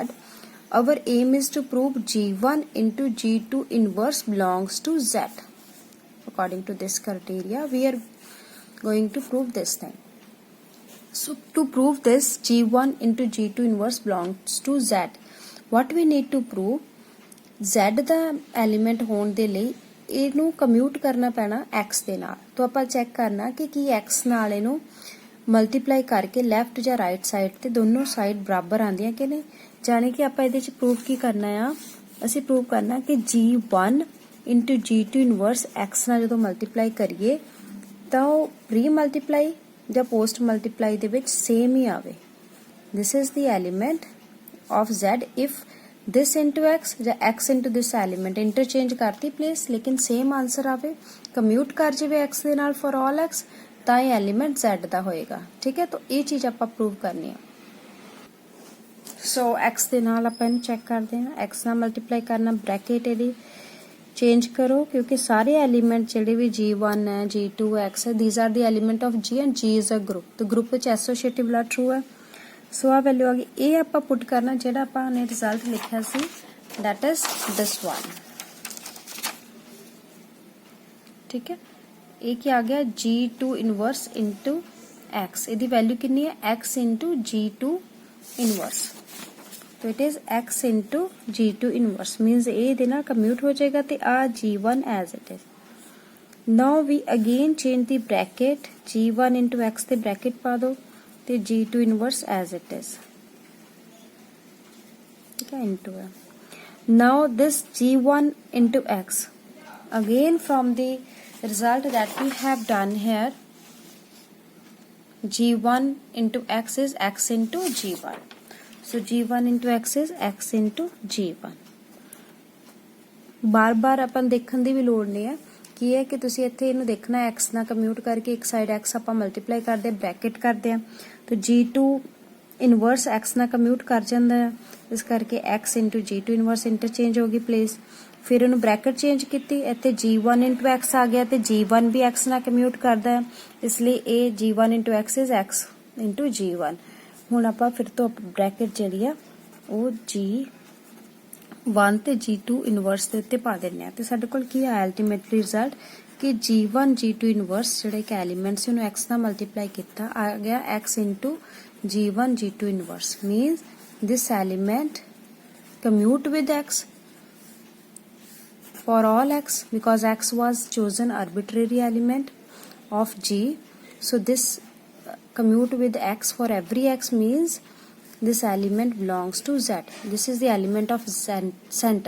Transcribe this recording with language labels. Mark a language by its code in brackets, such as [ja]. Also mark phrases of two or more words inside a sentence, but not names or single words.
[en] Our aim is to prove G1 into G2 inverse belongs to Z. According to this criteria, we are going to prove this thing. So to prove this G1 into G2 inverse belongs to Z, what we need to prove, [pa] Z ਦਾ element ਹੋਣ ਦੇ ਲਈ ਇਹਨੂੰ ਕਮਿਊਟ ਕਰਨਾ ਪੈਣਾ x ਦੇ ਨਾਲ। तो ਆਪਾਂ ਚੈੱਕ ਕਰਨਾ ਕਿ ਕੀ x ਨਾਲ ਇਹਨੂੰ ਮਲਟੀਪਲਾਈ ਕਰਕੇ ਲੈਫਟ ਜਾਂ ਰਾਈਟ ਸਾਈਡ ਤੇ ਦੋਨੋਂ ਸਾਈਡ ਬਰਾਬਰ ਆਉਂਦੀਆਂ ਕਿ ਨਹੀਂ। ਜਾਨੀ ਕਿ ਆਪਾਂ ਇਹਦੇ ਚ ਪ੍ਰੂਵ ਕੀ ਕਰਨਾ ਆ, ਅਸੀਂ ਪ੍ਰੂਵ ਕਰਨਾ ਕਿ G1 into G2 ਇਨਵਰਸ x ਨਾਲ ਜਦੋਂ ਮਲਟੀਪਲਾਈ ਕਰੀਏ ਤਾਂ ਉਹ ਪ੍ਰੀ ਮਲਟੀਪਲਾਈ ਜਾਂ ਪੋਸਟ ਮਲਟੀਪਲਾਈ ਦੇ ਵਿੱਚ ਸੇਮ ਹੀ ਆਵੇ। [en] This is the element of Z if this into x [pa] ਜਾਂ [en] x into this element interchange [pa] ਕਰਤੀ place लेकिन [en] same answer [pa] आवे, commute ਕਰ ਜਾਵੇ x ਦੇ ਨਾਲ [en] for all x [pa] ਤਾਂ ਇਹ element Z ਦਾ ਹੋਏਗਾ। [hi] ठीक है, तो [pa] ਇਹ ਚੀਜ਼ ਆਪਾਂ prove [hi] करनी है। [pa] so x ਦੇ ਨਾਲ ਆਪਾਂ ਇਹਨੂੰ ਚੈੱਕ ਕਰਦੇ ਹਾਂ, x ਨਾਲ ਮਲਟੀਪਲਾਈ ਕਰਨਾ, ਬ੍ਰੈਕਟ ਇਹਦੀ ਚੇਂਜ ਕਰੋ ਕਿਉਂਕਿ ਸਾਰੇ ਐਲੀਮੈਂਟ ਜਿਹੜੇ ਵੀ G1 ਹੈ G2 x ਹੈ [en] these are the element of G and G is a group। [pa] तो group ਵਿੱਚ associative ਲਾ true ਹੈ। सो ਆ ਵੈਲਿਊ ਆ ਗਈ, ये ਆਪਾਂ ਪੁੱਟ ਕਰਨਾ ਜਿਹੜਾ ਆਪਾਂ ਨੇ ਰਿਜ਼ਲਟ ਲਿਖਿਆ ਸੀ [en] that is this one। [hi] ठीक है, [pa] ਇਹ ਕੀ ਆ ਗਿਆ G2 ਇਨਵਰਸ into x, ਇਹਦੀ ਵੈल्यू ਕਿੰਨੀ ਹੈ x into G2 ਇਨਵਰਸ। तो [en] it is x into G2 inverse means [pa] ਇਹ ਦੇ ਨਾਲ ਕਮਿਊਟ ਹੋ ਜਾਏਗਾ ਤੇ ਆ G1 [en] as it is। now we again change the bracket, G1 into x [pa] ਤੇ bracket ਪਾ ਦੋ ਤੇ [en] G2 inverse as it is। [hi] ठीक है, into है। [en] now this G1 into x again from the result that we have done here, G1 into x is x into G1, so G1 into x is x into G1। [pa] ਬਾਰ ਬਾਰ ਆਪਾਂ ਦੇਖਣ ਦੀ ਵੀ ਲੋੜ ਨਹੀਂ ਹੈ, ਕੀ ਹੈ ਕਿ ਤੁਸੀਂ ਇੱਥੇ ਇਹਨੂੰ ਦੇਖਣਾ x ਨਾਲ ਕਮਿਊਟ ਕਰਕੇ ਇੱਕ ਸਾਈਡ x ਆਪਾਂ ਮਲਟੀਪਲਾਈ ਕਰਦੇ ਬ੍ਰੈਕਟ ਕਰਦੇ ਆ तो G2 ਇਨਵਰਸ x ਨਾਲ ਕਮਿਊਟ ਕਰ ਜਾਂਦਾ ਹੈ, ਇਸ ਕਰਕੇ x into G2 ਇਨਵਰਸ ਇੰਟਰਚੇਂਜ ਹੋ ਗਈ ਪਲੇਸ। ਫਿਰ ਇਹਨੂੰ ਬ੍ਰੈਕਟ ਚੇਂਜ ਕੀਤੀ, ਇੱਥੇ G1 into x ਆ ਗਿਆ ਤੇ G1 ਵੀ x ਨਾਲ ਕਮਿਊਟ ਕਰਦਾ ਹੈ, ਇਸ ਲਈ ਇਹ G1 into x is x into G1। ਹੁਣ ਆਪਾਂ ਫਿਰ ਤੋਂ ਬ੍ਰੈਕਟ ਜਿਹੜੀ ਆ ਉਹ G1 ਤੇ G2 ਇਨਵਰਸ ਦੇ ਉੱਤੇ ਪਾ ਦਿੰਨੇ ਆ ਤੇ ਸਾਡੇ ਕੋਲ ਕੀ ਆ ਅਲਟੀਮੇਟਲੀ ਰਿਜ਼ਲਟ कि G1 G2 ਇਨਵਰਸ ਜਿਹੜੇ ਕਿ ਐਲੀਮੈਂਟ ਸੀ ਉਹਨੂੰ x ਨਾਲ ਮਲਟੀਪਲਾਈ ਕੀਤਾ ਆ ਗਿਆ x into G1 G2 ਇਨਵਰਸ [en] means this element commute with x for all x because x was chosen arbitrary element of G, so this commute with x for every x means this element belongs to Z, this is the element of center।